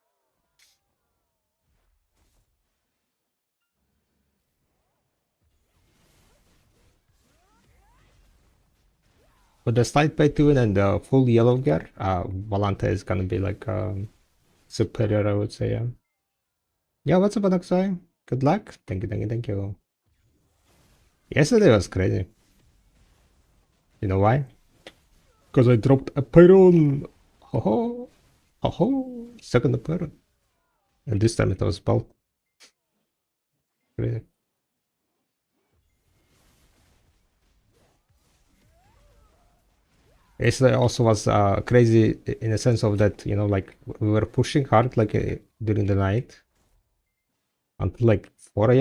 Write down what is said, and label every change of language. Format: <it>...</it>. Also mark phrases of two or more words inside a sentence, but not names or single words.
<en>With the slight pay to win and the full yellow gear, Volante is gonna be like superior, I would say. Yeah, what's up, Anaxai? Good luck. Thank you, thank you, thank you. Yesterday was crazy. You know why? Because I dropped a Pyron. Ho ho. Ho ho. Second Pyron. And this time it was both. Crazy. Yesterday also was crazy in a sense of that, you know, like we were pushing hard like during the night until like 4 a.m.</en>